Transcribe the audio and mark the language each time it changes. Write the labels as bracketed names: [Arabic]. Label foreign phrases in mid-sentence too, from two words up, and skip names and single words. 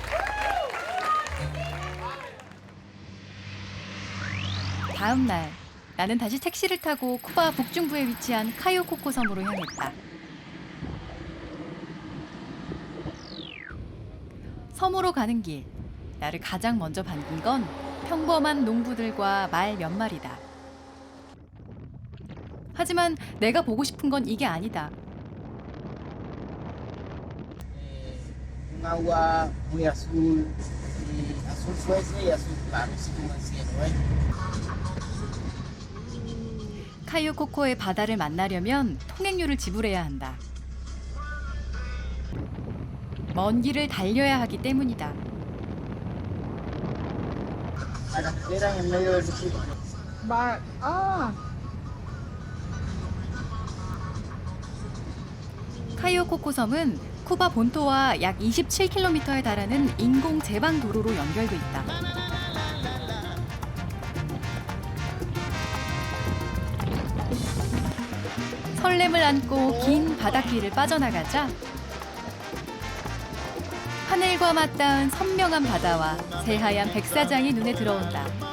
[Korean] 다음 날 나는 다시 택시를 타고 쿠바 북중부에 위치한 카요코코 섬으로 향했다. 섬으로 가는 길, 나를 가장 먼저 반긴 건 평범한 농부들과 말 몇 마리다. 하지만 내가 보고 싶은 건 이게 아니다. [Spanish] Un agua muy azul, y azul fuerte y azul claro, así como el cielo, ¿eh? [Korean] 카요코코의 바다를 만나려면 통행료를 지불해야 한다. 먼 길을 달려야 하기 때문이다. [Spanish] La carretera en el medio del desierto. [Korean] 카요코코 섬은 쿠바 본토와 약 27km에 달하는 인공 제방 도로로 연결돼 있다. 설렘을 안고 긴 바닷길을 빠져나가자 하늘과 맞닿은 선명한 바다와 새하얀 백사장이 눈에 들어온다.